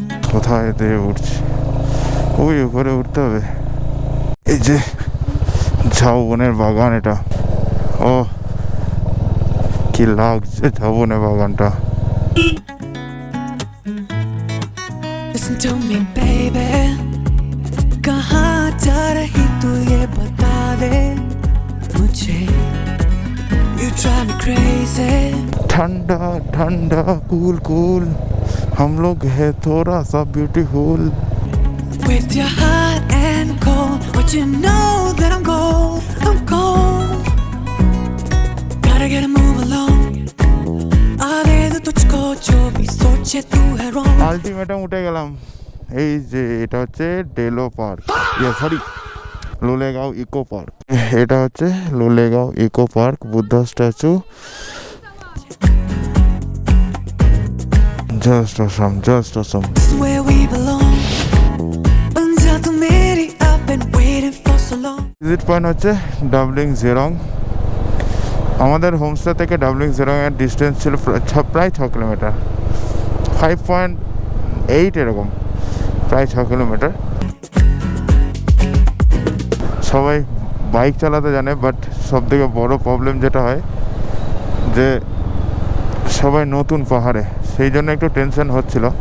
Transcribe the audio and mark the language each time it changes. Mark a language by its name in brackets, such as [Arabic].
[Bangla] কোথায় দিয়ে উঠছি? ওই উপরে উঠতে হবে। এই যে ঝাউবনের বাগান, এটা ও কি লাগছে ঝাউবনের বাগানটা। [English] Listen to me baby, [Hindi] कहाँ जा रही तू ये बता दे मुझे, [English] you drive me crazy। [Hindi] ठंडा ठंडा कूल कूल, हम लोग है थोड़ा सा beautiful. [English] With your hot and cold, but you know that I'm cold, gotta get a move along। [Hindi] आगे तो तुझको जो भी सोचे तू है wrong। [Bangla] আলটিমেটাম উঠে গেলাম। এই যে এটা হচ্ছে Delo park, sorry Lolegaon eco park. এটা হচ্ছে Lolegaon eco park, Buddha statue. Just Assam, just Assam. [English] Where we belong, until [Hindi] tu मेरी [English] I've been waiting for so long। [Bangla] Visit point হচ্ছে ডাবলিং জেরং। আমাদের হোমস্টে থেকে ডাবলিং জেরং এর ডিস্টেন্স ছিল প্রায় 6 কিলোমিটার, 5.8 এরকম, প্রায় 6 কিলোমিটার। সবাই বাইক চালাতে জানে, বাট সব থেকে বড় প্রবলেম যেটা হয় যে সবাই নতুন পাহাড়ে, সেই জন্য একটু টেনশন হচ্ছিল।